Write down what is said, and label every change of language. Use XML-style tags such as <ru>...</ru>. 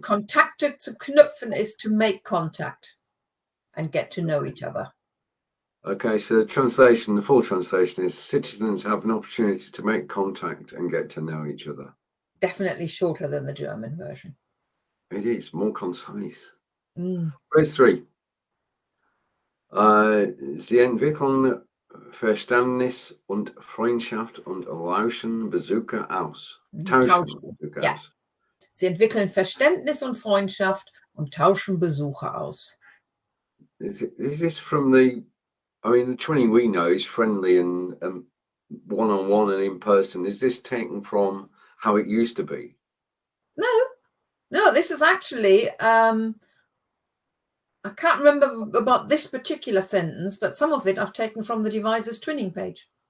<de>Kontakte zu knüpfen</de> <en>is to make contact and get to know each other. Okay, so the full translation is citizens have an opportunity to make contact and get to know each other. Definitely shorter than the German version. It is more concise. Mm. Phrase 3.</en> <de>Sie entwickeln Verständnis und Freundschaft und lauschen Besucher aus. Tauschen Besucher Ja. aus. Sie entwickeln Verständnis und Freundschaft und tauschen Besucher aus.</de> <en>Is this from the twinning we know is friendly and one-on-one and in person. Is this taken from how it used to be? No, this is actually, I can't remember about this particular sentence, but some of it I've taken from the device's twinning page.</en>